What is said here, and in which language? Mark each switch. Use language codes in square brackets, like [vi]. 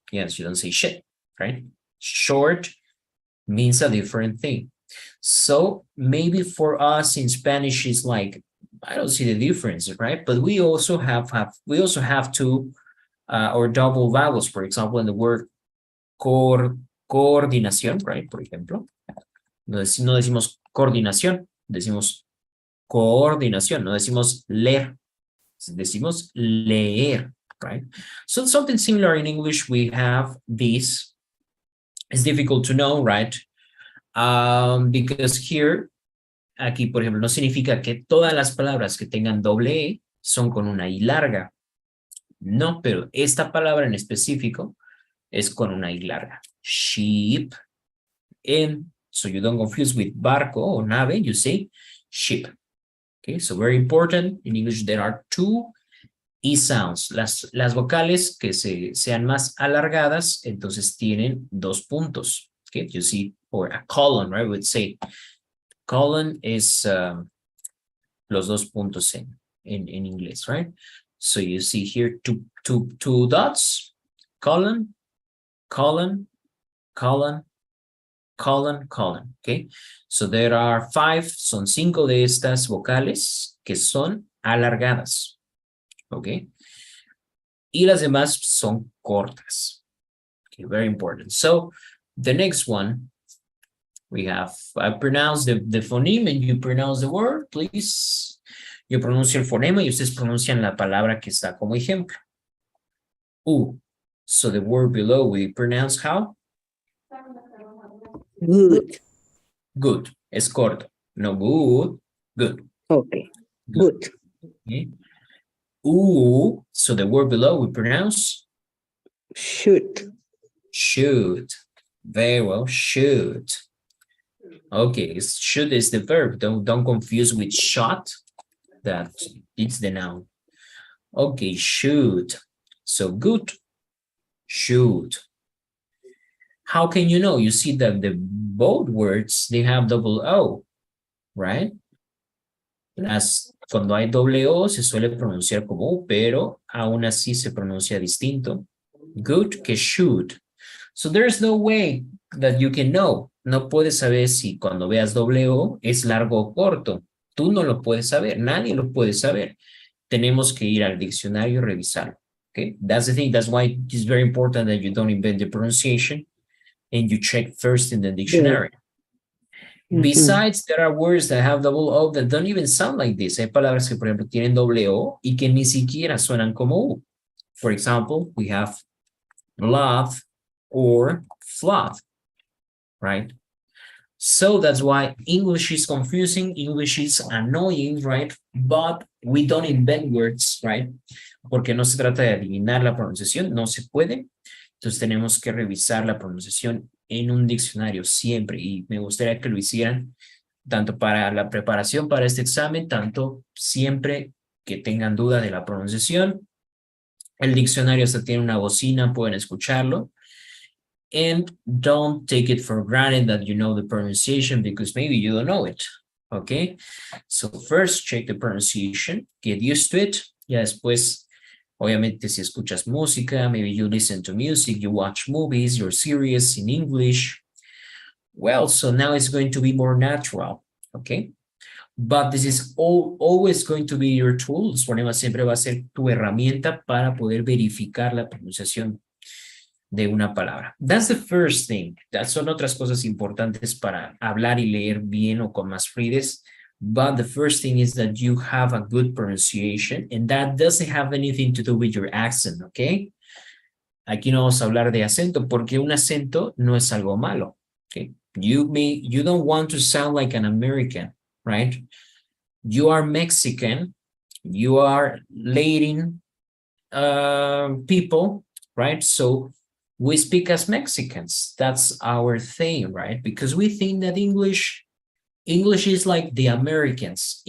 [en] Yes, you don't say shit, right? Short means a different thing. So maybe for us in Spanish, it's like, I don't see the difference, right? But we also have 2 or double vowels, for example, in the word coordinación, right? [es] Por ejemplo, no decimos coordinación, decimos coordinación, no decimos leer, decimos leer, right? [en] So something similar in English, we have this. It's difficult to know, right? Because here, [es] aquí, por ejemplo, no significa que todas las palabras que tengan doble E son con una I larga. No, pero esta palabra en específico es con una I larga. [en] Sheep. And so you don't confuse with barco or nave, you say ship. Okay, so very important. In English, there are 2 E sounds. [es] Las vocales que sean más alargadas, entonces tienen 2 puntos. [en] Okay, you see, or a colon, right? We would say colon is [es] los dos puntos en inglés, right? [en] So you see here two dots, colon, colon, colon, colon, colon, okay? So there are 5, [es] son 5 de estas vocales que son alargadas, okay? Y las demás son cortas. [en] Okay, very important. So the next one, we have, I pronounce the phoneme and you pronounce the word, please. [es] Yo pronuncio el fonema y ustedes pronuncian la palabra que está como ejemplo. U. [en] So the word below we pronounce how? Good. Good. [es] Es corto. [en] No good. Good. Okay. Good. Okay. U. So the word below we pronounce? Should. Should. Very well. Should. Okay. Should is the verb. Don't confuse with shot. That it's the noun. Okay. Should. So good. Should. How can you know? You see that the both words, they have double O, right? [es] Cuando hay doble O se suele pronunciar como U, pero aún así se pronuncia distinto. [en] Good que should. So there's no way that you can know. [es] No puedes saber si cuando veas doble O es largo o corto. Tú no lo puedes saber, nadie lo puede saber. Tenemos que ir al diccionario y revisarlo. [en] Okay, that's the thing. That's why it's very important that you don't invent the pronunciation and you check first in the dictionary. Yeah. Besides, there are words that have double O that don't even sound like this. [es] Hay palabras que, por ejemplo, tienen doble O y que ni siquiera suenan como U. [en] For example, we have blood or flood, right? So that's why English is confusing, English is annoying, right? But we don't invent words, right? [es] Porque no se trata de adivinar la pronunciación, no se puede. Entonces tenemos que revisar la pronunciación en un diccionario siempre y me gustaría que lo hicieran tanto para la preparación para este examen, tanto siempre que tengan duda de la pronunciación. El diccionario hasta tiene una bocina, pueden escucharlo. [en] And don't take it for granted that you know the pronunciation because maybe you don't know it, okay? So first check the pronunciation, get used to it. [es] Ya después, obviamente, si escuchas música, [en] maybe you listen to music, you watch movies, you're serious in English. Well, so now it's going to be more natural, okay? But this is always going to be your tool. [es] El fonema siempre va a ser tu herramienta para poder verificar la pronunciación de una palabra. [en] That's the first thing. [es] Son otras cosas importantes para hablar y leer bien o con más fluidez. [en] But the first thing is that you have a good pronunciation and that doesn't have anything to do with your accent, okay? [es] Aquí no vamos a hablar de acento porque un acento no es algo malo, okay? [en] You don't want to sound like an American, right? You are Mexican, you are Latin people, right? So we speak as Mexicans. That's our thing, right? Because we think that English is like the Americans.